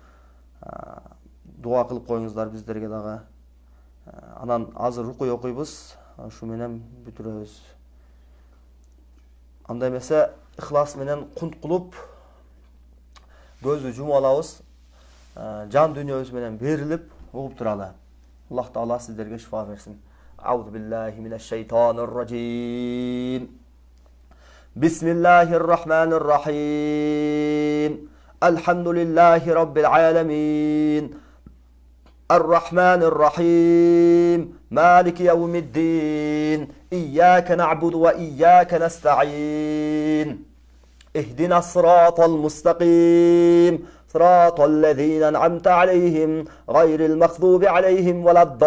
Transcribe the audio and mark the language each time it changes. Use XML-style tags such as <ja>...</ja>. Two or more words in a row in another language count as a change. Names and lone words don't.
<ky>Дуа кылып коюңуздар биздерге дагы. Анан азыр рукуй окуйбуз, ушу менен бүтүрөбүз. Анда эмесе ихлас менен кунт кылып, көздү жумуп алабыз, жан дүйнөбүз менен берилип угуп туралы. Аллах Таала сиздерге шифа берсин.</ky> <ar>أعوذ بالله من الشيطان الرجيم. بسم الله الرحمن الرحيم. الحمد لله رب العالمين. الرحمن الرحيم مالك يوم الدين إياك نعبد وإياك نستعين اهدنا الصراط المستقيم صراط الذين أنعمت عليهم غير المغضوب عليهم ولا</ar>